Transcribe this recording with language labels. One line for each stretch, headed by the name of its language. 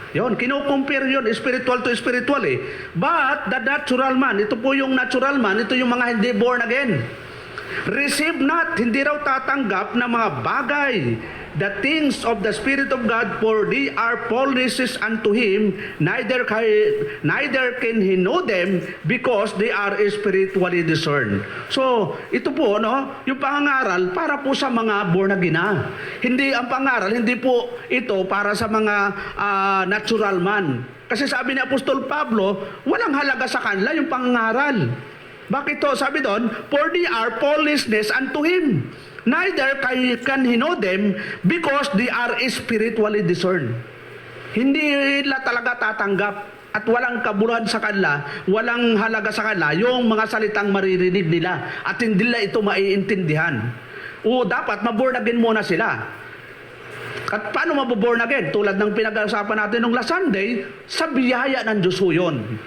Filipino: Yon, kino-compare yon,
English: spiritual to spiritual But the natural man,
Filipino: ito po yung natural man, ito yung mga hindi born again.
English: Receive not,
Filipino: hindi raw tatanggap ng mga bagay,
English: the things of the Spirit of God, for they are foolishness unto him, neither can he know them, because they are spiritually discerned.
Filipino: So, ito po, no, yung pangangaral para po sa mga born again na. Hindi, ang pangaral, hindi po ito para sa mga natural man. Kasi sabi ni Apostol Pablo, walang halaga sa kanila yung pangangaral. Bakit to? Sabi doon,
English: for they are foolishness unto him. Neither can he know them, because they are spiritually discerned.
Filipino: Hindi nila talaga tatanggap at walang kabuluhan sa kanila, walang halaga sa kanila yung mga salitang maririnig nila at hindi nila ito maiintindihan. O dapat maborn again muna sila. At paano maboborn again? Tulad ng pinag-usapan natin nung last Sunday, sa biyaya ng Diyos ho yun.